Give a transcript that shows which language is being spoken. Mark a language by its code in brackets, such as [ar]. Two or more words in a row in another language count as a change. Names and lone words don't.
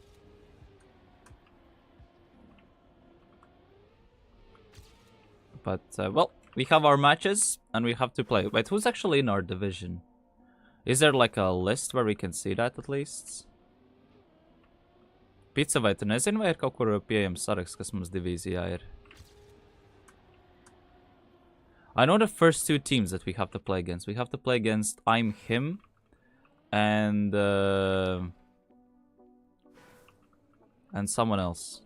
[en] But, well, we have our matches and we have to play. Wait, who's actually in our division? Is there like a list where we can see that at least? [lv] Pizza vai tu nezini, vai ir kaut kur pieejams saraksts, kas mums divīzijā ir? [en] I know the first two teams that we have to play against. We have to play against I'm Him and someone else.